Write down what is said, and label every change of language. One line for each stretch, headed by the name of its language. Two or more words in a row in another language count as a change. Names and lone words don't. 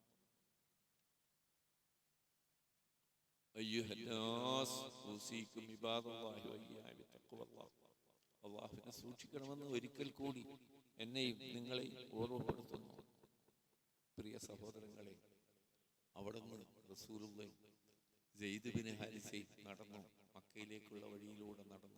Arabic: أيها الناس أوصيكم عباد الله وإياي بتقوى الله.
Malayalam: അള്ളാഹുവിനെ സൂക്ഷിക്കണമെന്ന് ഒരിക്കൽ കൂടി എന്നെയും നിങ്ങളെയും ഓർമ്മപ്പെടുത്തുന്നു. പ്രിയ സഹോദരങ്ങളെ, അവിടുന്ന് റസൂലുള്ളാഹി സെയ്ദ് ബിൻ ഹാരിസ നടന്നു മക്കയിലേക്കുള്ള വഴിയിലൂടെ